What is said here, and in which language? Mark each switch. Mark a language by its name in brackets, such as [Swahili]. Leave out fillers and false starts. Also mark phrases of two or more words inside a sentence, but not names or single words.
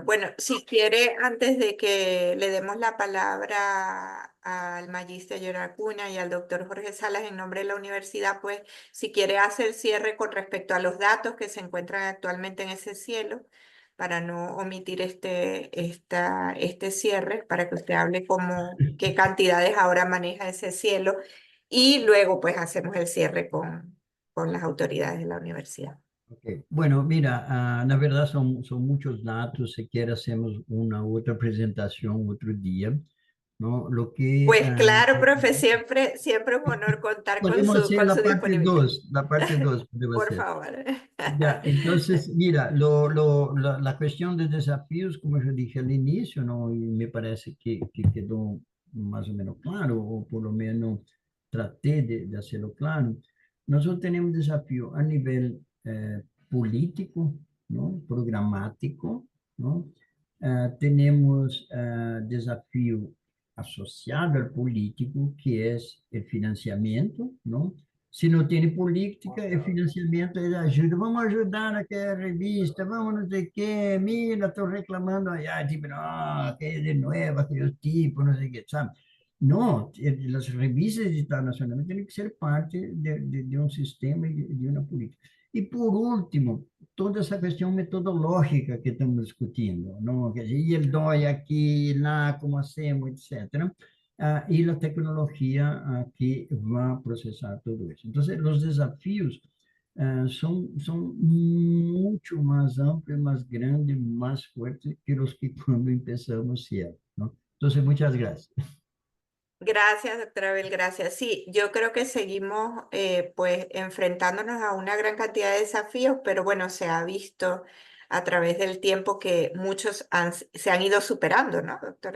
[Spanish] Bueno, si quiere, antes de que le demos la palabra al magíster Gerard Cunha y al doctor Jorge Salas en nombre de la universidad, pues si quiere hacer cierre con respecto a los datos que se encuentran actualmente en ese cielo, para no omitir este cierre, para que usted hable como qué cantidades ahora maneja ese cielo y luego pues hacemos el cierre con las autoridades de la universidad. Okay. Bueno, mira, [Portuguese] na verdade são muitos dados, se quer hacemos uma outra apresentação outro dia, não? [Spanish] Lo que Pues claro, profe, siempre es un honor contar podemos hacer con su la parte disponibilidad. 2, la parte 2 podemos Por hacer. favor. Ya, entonces, mira, la cuestión de desafíos, como yo dije al inicio, ¿no? Y me parece que quedó más o menos claro, o por lo menos traté de hacerlo claro. Nosotros tenemos desafío a nivel político, ¿no? Programático, ¿no? Tenemos desafío asociado al político, que es el financiamiento, ¿no? [Portuguese] Se não tem política, é financiamento, é ajuda. Vamos ajudar naquela revista, vamos não sei o quê, mira, estou reclamando, tipo, não, que é de novo, aquele tipo, não sei o quê, sabe? Não, as revistas internacionais têm que ser parte de um sistema e de uma política. E, por último, toda essa questão metodológica que estamos discutindo, não? Quer dizer, e o DOI aqui, lá, [Spanish] como hacemos, [Portuguese] etc. E a tecnologia que vai processar tudo isso. Então, os desafios são muito mais amplios, mais grandes, mais fortes que os que quando começamos, [Spanish] ¿cierto? ¿No? Entonces, muchas gracias. Gracias, doctora Abel, gracias. Sí, yo creo que seguimos pues enfrentándonos a una gran cantidad de desafíos, pero bueno, se ha visto a través del tiempo que muchos se han ido superando, ¿no, doctora?